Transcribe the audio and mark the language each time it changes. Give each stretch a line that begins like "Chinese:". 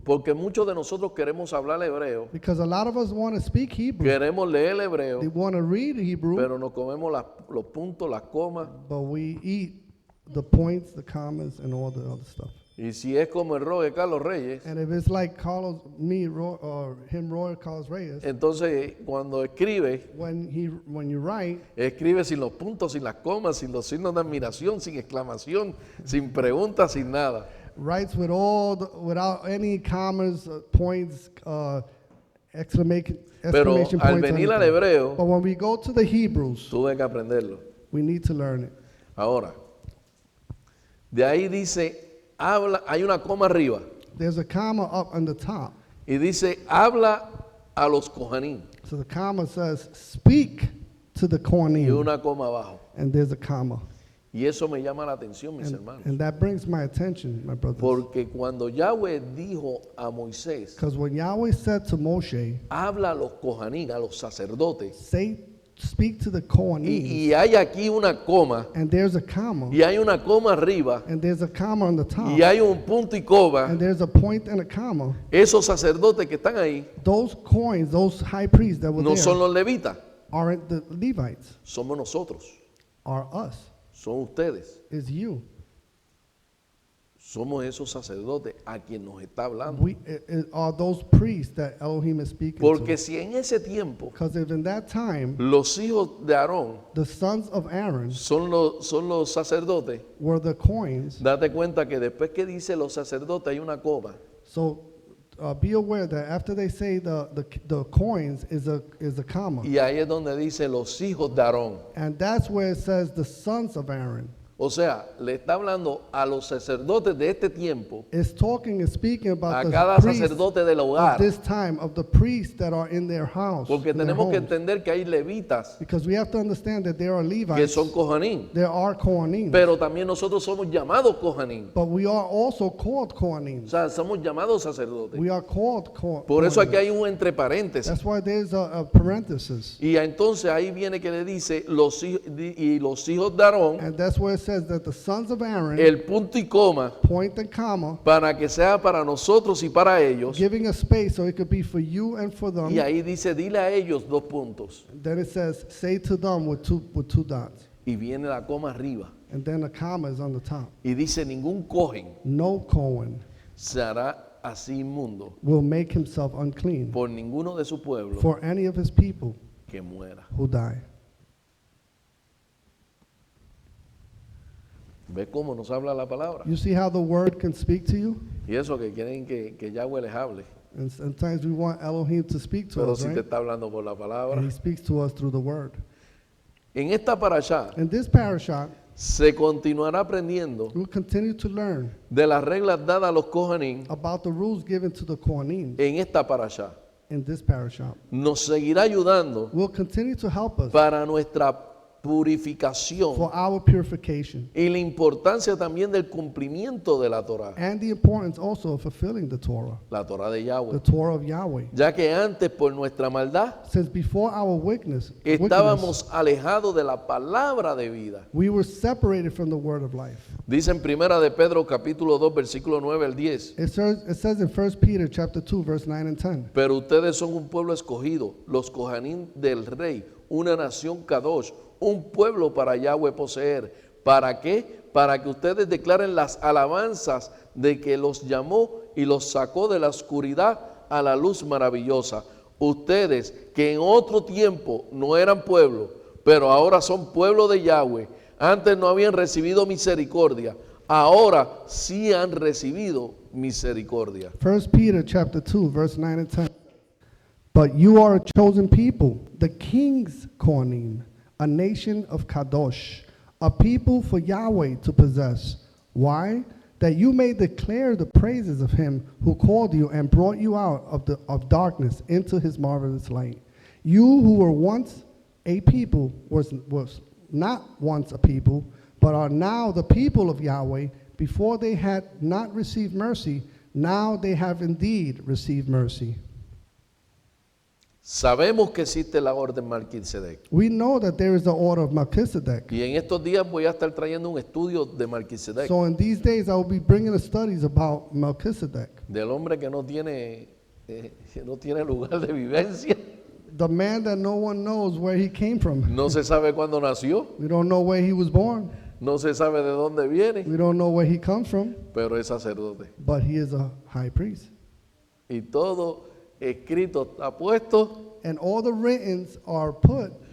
Spanish: porque muchos de nosotros queremos hablar hebreo,
English: Because a lot of us want to speak Hebrew.
Spanish: queremos leer hebreo,
English: They want to read Hebrew,
Spanish: pero nos comemos los puntos, las comas,
English: but we eat the points, the commas, and all the other stuff.
Spanish: y si es como el Roe Carlos Reyes,
English: And if it's like Roy Carlos Reyes,
Spanish: entonces cuando escribe,
English: when you write,
Spanish: escribe sin los puntos, sin las comas, sin los signos de admiración, sin exclamación, sin preguntas, sin nada.
English: writes without any commas, points, exclamation
Spanish: Pero
English: points.
Spanish: al venir al
English: anything.
Spanish: hebreo,
English: But when we go to the Hebrews,
Spanish: tuve que aprenderlo.
English: we need to learn it.
Spanish: Ahora, de ahí dice, habla, hay una coma arriba,
English: There's a comma up on the top.
Spanish: y dice, habla a los Cohanín,
English: So the comma says, speak to the
Spanish: y
English: Kohanim.
Spanish: una coma abajo.
English: And there's a comma.
Spanish: Y eso me llama la atención, mis hermanos.
English: And that brings my attention, my brothers.
Spanish: Porque cuando Yahweh dijo a Moisés,
English: Because when Yahweh said to Moshe,
Spanish: habla a los Cohanín, a los sacerdotes,
English: speak to the Kohanim,
Spanish: y hay aquí una coma,
English: and there's a comma,
Spanish: y hay una coma arriba,
English: and there's a comma on the top,
Spanish: y hay un punto y coma,
English: and there's a point and a comma,
Spanish: esos sacerdotes que están ahí
English: those high priests that were
Spanish: no
English: there
Spanish: son los levitas,
English: aren't the Levites.
Spanish: somos nosotros.
English: are us,
Spanish: son ustedes.
English: is you.
Spanish: Somos esos sacerdotes a quien nos está hablando.
English: We are those priests that Elohim is speaking
Spanish: Porque
English: to.
Spanish: si en ese tiempo
English: Because if in that time
Spanish: los hijos de Aarón
English: the sons of Aaron
Spanish: son los sacerdotes,
English: were the coins,
Spanish: date cuenta que después que dice los sacerdotes hay una coma.
English: so be aware that after they say the coins is a comma,
Spanish: Y ahí es donde dice los hijos de Aarón.
English: and that's where it says the sons of Aaron.
Spanish: O sea, le está hablando a los sacerdotes de este tiempo,
English: It's talking and speaking
Spanish: a
English: about
Spanish: cada
English: the priests
Spanish: sacerdote del
English: of
Spanish: hogar.
English: this time, of the priests that are in their house,
Spanish: Porque
English: in their
Spanish: tenemos que
English: homes.
Spanish: entender que hay levitas
English: Because we have to understand that there are
Spanish: que
English: Levites,
Spanish: son Kohanim.
English: there are Kohanim,
Spanish: Pero también nosotros somos llamados Kohanim.
English: but we are also called
Spanish: O
English: Kohanim.
Spanish: sea, somos llamados sacerdotes.
English: We are called
Spanish: Por eso aquí
English: Kohanim.
Spanish: hay un entre paréntesis.
English: That's why there's a parenthesis.
Spanish: Y entonces ahí viene que le dice los hijos de Aarón,
English: And that's where it says that the sons of Aaron,
Spanish: el punto y coma,
English: point and comma,
Spanish: para que sea para nosotros y para ellos.
English: giving a space so it could be for you and for them.
Spanish: Y ahí dice, dile a ellos dos puntos.
English: Then it says, say to them with two dots.
Spanish: Y viene la coma arriba.
English: And then a comma is on the top.
Spanish: Y dice, ningún cohen
English: No Cohen
Spanish: se hará así inmundo
English: will make himself unclean
Spanish: por ninguno de su pueblo
English: for any of his people
Spanish: que muera.
English: who die.
Spanish: ¿Ve cómo nos habla la palabra?
English: You see how the word can speak to you?
Spanish: Y eso que quieren que Yahweh les hable.
English: And sometimes we want Elohim to speak to
Spanish: Pero
English: us,
Spanish: si te
English: right?
Spanish: está hablando por la palabra.
English: And he speaks to us through the word.
Spanish: En esta parashá
English: In this parashat,
Spanish: se continuará aprendiendo
English: we'll continue to learn
Spanish: de las reglas dadas a los Kohanim
English: about the rules given to the Kohanim
Spanish: en esta parashá.
English: in this parashat.
Spanish: Nos seguirá ayudando
English: Will continue to help us
Spanish: para nuestra purificación
English: for our purification
Spanish: y la importancia también del cumplimiento de la Torah,
English: and the importance also of fulfilling the Torah,
Spanish: la Torah de
English: the
Spanish: Yahweh.
English: Torah of Yahweh.
Spanish: Ya que antes por nuestra maldad
English: Since before our wickedness,
Spanish: estábamos alejados de la palabra de vida.
English: we were separated from the word of life.
Spanish: Dice en Primera de Pedro capítulo 2 versículo 9 al 10.
English: It says in 1 Peter chapter 2 verse 9 and 10.
Spanish: Pero ustedes son un pueblo escogido, los Kohanim del rey, una nación Kadosh, un pueblo para Yahweh poseer. ¿Para qué? Para que ustedes declaren las alabanzas de que los llamó y los sacó de la oscuridad a la luz maravillosa. Ustedes que en otro tiempo no eran pueblo, pero ahora son pueblo de Yahweh. Antes no habían recibido misericordia, ahora sí han recibido misericordia.
English: 1 Peter chapter 2 verse 9 and 10. But you are a chosen people, the king's Kohanim, a nation of Kadosh, a people for Yahweh to possess. Why? That you may declare the praises of him who called you and brought you out of darkness into his marvelous light. You who were once a people, was not once a people, but are now the people of Yahweh. Before they had not received mercy, now they have indeed received mercy.
Spanish: Sabemos que existe la orden Melquisedec.
English: We know that there is the order of Melchizedek.
Spanish: Y en estos días voy a estar trayendo un estudio de Melquisedec,
English: So in these days, I will be bringing the studies about Melchizedek,
Spanish: del hombre que no tiene lugar de vivencia.
English: the man that no one knows where he came from.
Spanish: No se sabe cuándo nació,
English: We don't know where he was born.
Spanish: no se sabe de dónde viene,
English: We don't know where he comes from,
Spanish: pero es sacerdote.
English: but he is a high priest.
Spanish: Y todo escrito está puesto
English: And all the writings are put